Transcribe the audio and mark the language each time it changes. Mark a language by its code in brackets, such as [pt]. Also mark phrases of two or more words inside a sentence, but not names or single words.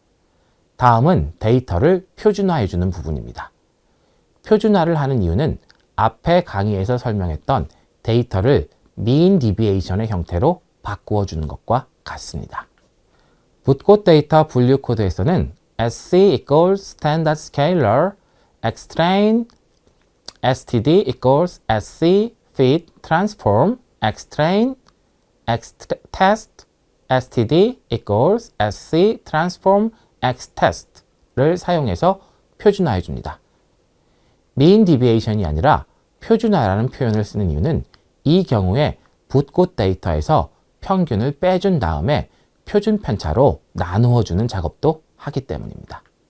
[ko] 다음은 데이터를 표준화해주는 부분입니다. 표준화를 하는 이유는 앞에 강의에서 설명했던 데이터를 [en] mean deviation [ko] 의 형태로 바꾸어 주는 것과 같습니다. 붓꽃 데이터 분류 코드에서는 [en] SC equals standard scalar, xtrain, std equals sc fit transform, xtrain, xtest, std equals sc transform, xtest를 [ko] 사용해서 표준화해 줍니다. [en] mean deviation [ko] 이 아니라 표준화라는 표현을 쓰는 이유는 이 경우에 붓꽃 데이터에서 평균을 빼준 다음에 표준 편차로 나누어 주는 작업도 하기 때문입니다.